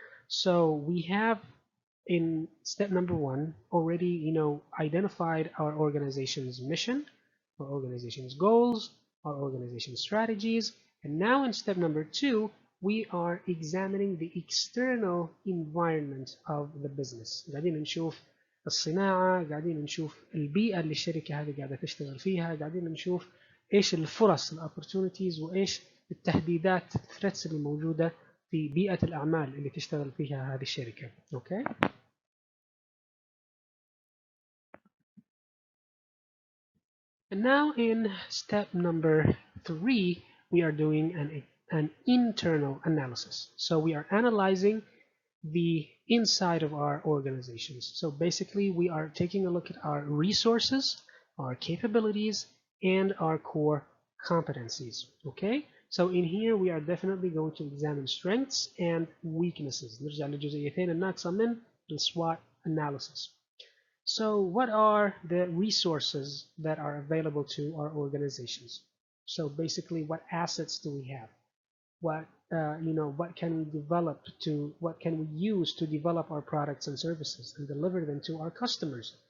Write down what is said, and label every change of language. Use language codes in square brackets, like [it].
[en] So we have in step number 1 already, identified our organization's mission, our organization's goals, our organization's strategies. And now in step number 2, we are examining the external environment of the business. [ar] قاعدين نشوف الصناعة، قاعدين نشوف البيئة اللي الشركة هذه قاعدة تشتغل فيها، قاعدين نشوف ايش الفرص الopportunities وايش التهديدات الثريتس اللي موجودة في بيئة الأعمال اللي تشتغل فيها هذه الشركة. [en] Okay. And now in step number 3, we are doing an internal analysis. So we are analyzing the inside of our organizations. So basically we are taking a look at our resources, our capabilities, and our core competencies. Okay, so in here we are definitely going to examine strengths and weaknesses. [ar] نرجع للجزئيتين الناقصة من SWOT analysis. [en] So what are the resources that are available to our organizations? So basically, what assets do we have? What what can we develop what can we use to develop our products and services and deliver them to our customers?